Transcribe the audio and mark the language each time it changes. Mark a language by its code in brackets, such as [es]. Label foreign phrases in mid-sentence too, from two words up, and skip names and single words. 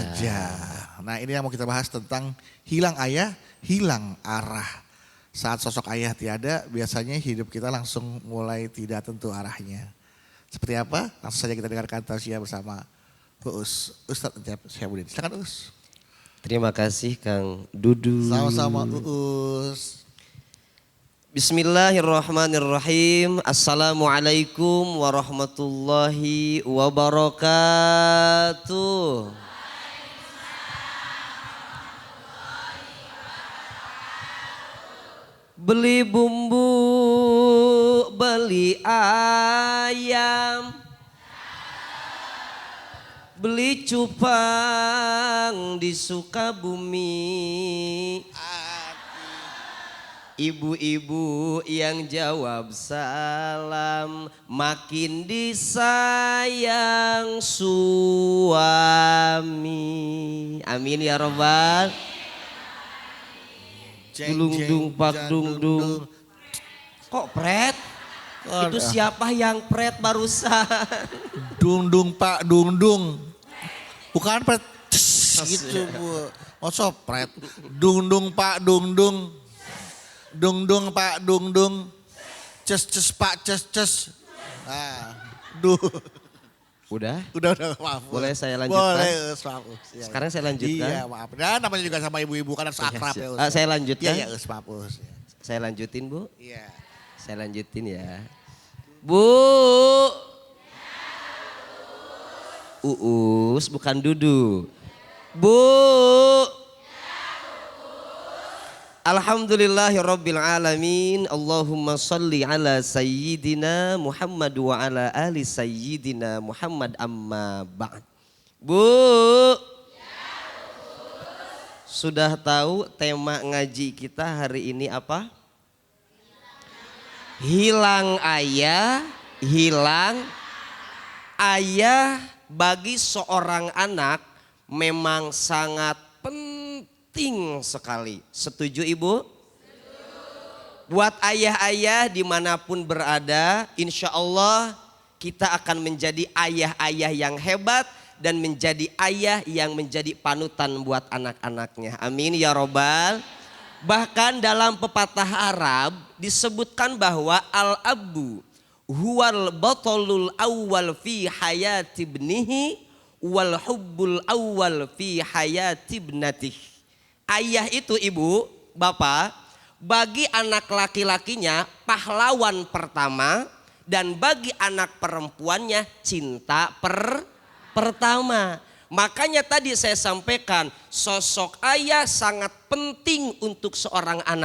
[id] Nah ini yang mau kita bahas tentang hilang ayah, hilang arah. Saat sosok ayah tiada, biasanya hidup kita langsung mulai tidak tentu arahnya. Seperti apa? Langsung saja kita dengarkan tausiah bersama Ustadz Encep Syihabuddin. Silakan Uus. Terima kasih Kang Dudu. Sama-sama Uus. [ar] بسم الله الرحمن الرحيم. السلام عليكم ورحمة الله وبركاته. [id] Beli bumbu, beli ayam, beli cupang di Sukabumi. Ibu-ibu yang jawab salam makin disayang suami. [ar] آمين يا ربّ. Dulung dung pak dung dung. [id] Kok pret? Itu siapa yang pret barusan? Dung dung pak dung dung. Bukan pret. Gitu bu. Masa pret. Dung dung pak dung dung. Dung dung pak dung dung. Ces ces pak ces ces. Ah, Udah? Udah maaf. Boleh saya lanjutkan? Boleh, maaf. Ya, Sekarang saya lanjutkan. Iya maaf. Dan namanya juga sama ibu-ibu kan harus akrab ya. Saya lanjutkan. Iya maaf. Saya lanjutin Bu. Iya. Saya lanjutin ya. Bu. Uus bukan Dudu. Bu. [ar] الحمد لله رب العالمين. اللهم صل على سيدنا محمد وعلى آل سيدنا محمد أما بعد. [id] Bu. Sudah tahu tema ngaji kita hari ini apa? Hilang ayah, hilang ayah bagi seorang anak memang sangat penting sekali. Setuju Ibu? Buat ayah-ayah dimanapun berada, [ar] إن شاء الله [id] kita akan menjadi ayah-ayah yang hebat dan menjadi ayah yang menjadi panutan buat anak-anaknya. [ar] آمين يا ربّ. [id] Bahkan dalam pepatah Arab disebutkan bahwa [ar] الأب هو البطل الأول في حياة ابنه والحب الأول في حياة ابنته. [id] Ayah itu ibu, bapak, bagi anak laki-lakinya pahlawan pertama dan bagi anak perempuannya cinta pertama. Makanya tadi saya sampaikan sosok ayah sangat penting untuk seorang anak.